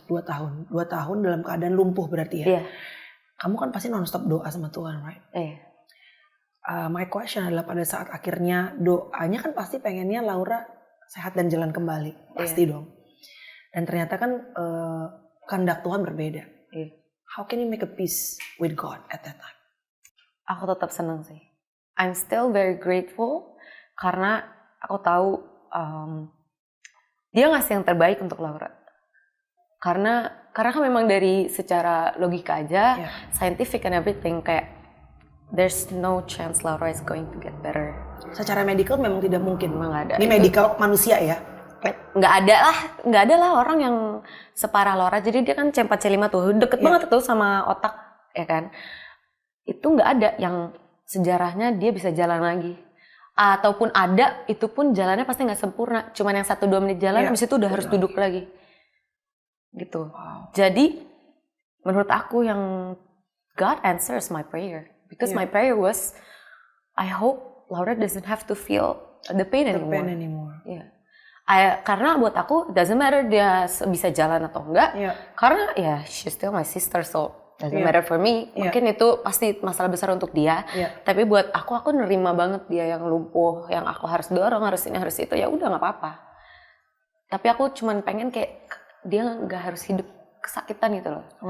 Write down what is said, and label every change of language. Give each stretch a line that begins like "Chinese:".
Indonesian: 2 tahun dalam keadaan lumpuh berarti ya? Iya. Kamu kan pasti non-stop doa sama Tuhan,
English: right?
Indonesian: Iya.
English: My question
Indonesian: adalah pada saat akhirnya doanya kan pasti pengennya Laura sehat dan jalan kembali, pasti dong. Dan ternyata kan kehendak Tuhan berbeda.
English: How can you make a peace with God at that time?
Indonesian: Aku tetap senang sih.
English: I'm still very grateful
Indonesian: karena aku tahu dia ngasih yang terbaik untuk Laura. Karena kan memang dari secara logika aja, scientific and everything kayak
English: there's no chance Laura is going to get better.
Indonesian: Secara medical memang tidak mungkin. Memang nggak ada. Ini medical manusia ya? Nggak ada lah orang yang separah Laura. Jadi dia kan C4-C5 tuh, deket banget tuh sama otak, ya kan? Itu nggak ada yang sejarahnya dia bisa jalan lagi. Ataupun ada, itu pun jalannya pasti nggak sempurna. Cuman yang 1-2 menit jalan, habis itu udah harus duduk lagi. Gitu. Wow. Jadi, menurut aku yang
English: God answers my prayer. Because my prayer was, I hope Laura doesn't have to feel the pain anymore. Yeah.
Indonesian: Karena buat aku,
English: doesn't matter
Indonesian: dia bisa jalan atau enggak. Karena ya,
English: she's still my sister, so doesn't matter for me.
Indonesian: Mungkin itu pasti masalah besar untuk dia. Tapi buat aku nerima banget dia yang lumpuh, yang aku harus dorong, harus ini, harus itu. Ya udah nggak apa-apa. Tapi aku cuman pengen kayak dia nggak harus hidup kesakitan gitu loh.